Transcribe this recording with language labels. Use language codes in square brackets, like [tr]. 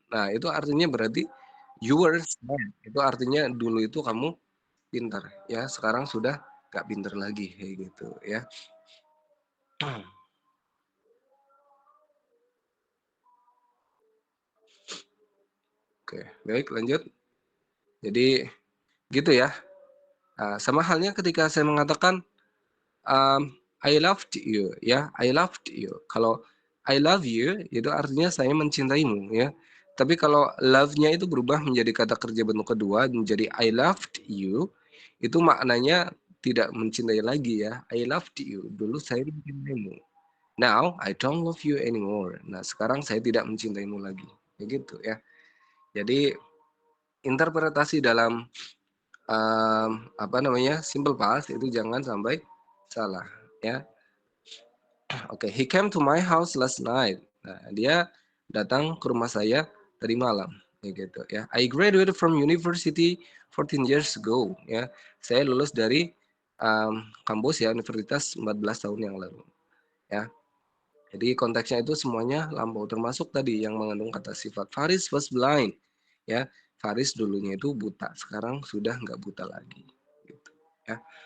[id] Nah, itu artinya berarti [en] you were smart. [id] Itu artinya dulu itu kamu pintar ya, sekarang sudah gak pintar lagi kayak gitu ya. Oke, baik lanjut. Jadi gitu ya. Sama halnya ketika saya mengatakan [en] I loved you [id] ya, I loved you. Kalau [en] I love you [id] itu artinya saya mencintaimu ya. Tapi kalau love-nya itu berubah menjadi kata kerja bentuk kedua menjadi [en] I loved you, [id] itu maknanya tidak mencintai lagi ya. [en] I loved you. [id] Dulu saya mencintaimu. [en] Now I don't love you anymore. [id] Nah, sekarang saya tidak mencintaimu lagi. Kayak gitu ya. Jadi interpretasi dalam apa namanya? Simple past itu jangan sampai salah ya. Oke, [en] he came to my house last night. [id] Nah, dia datang ke rumah saya tadi malam, kayak gitu ya. [en] I graduated from university 14 years ago, ya. [id] Saya lulus dari kampus ya universitas 14 tahun yang lalu, ya. Jadi konteksnya itu semuanya lampau, termasuk tadi yang mengandung kata sifat. [en] Faris was blind, [id] ya. Faris dulunya itu buta, sekarang sudah nggak buta lagi, gitu, ya.